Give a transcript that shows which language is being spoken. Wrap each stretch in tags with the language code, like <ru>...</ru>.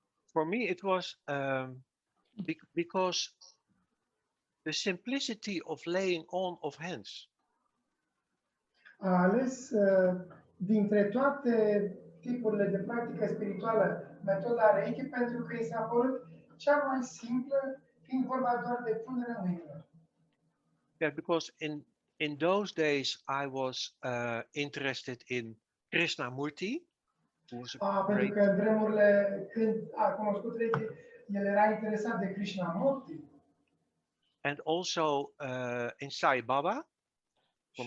<en>For me, it was because the simplicity of laying on of hands.</en> <ro>A ales dintre toate tipurile de practică spirituală metoda Reiki pentru că i s-a părut cea mai simplă, fiind vorba doar de punerea mâinilor.</ro> <en>Yeah, because in those days I was interested in Krishnamurti.</en> <ro>Pentru că în vremurile când a cunoscut Reiki, el era interesat de Krishnamurti.</ro> <en>And also in Sai Baba from</en>